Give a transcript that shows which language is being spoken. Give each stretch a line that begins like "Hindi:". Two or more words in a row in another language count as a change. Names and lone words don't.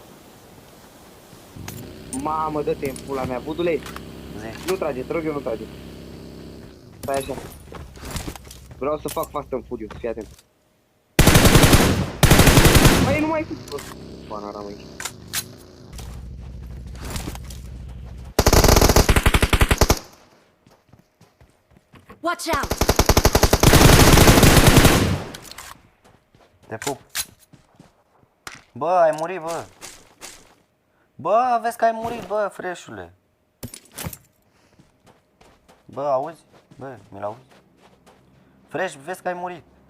Romanian: Mamă, dă-te în pula mea, budule. Zi. Nu trage, te rog eu, nu trage. Stai așa. Vreau să fac Fast and Furious, fii atent. Băi, nu mai fi prost. Bana ramă aici.
English: Watch out!
Romanian: Te pup. Bă, ai murit, bă. Bă, vezi că ai murit, bă, freșule. Bă, auzi? Bă, mi-l auzi? Fresh, vezi că ai murit.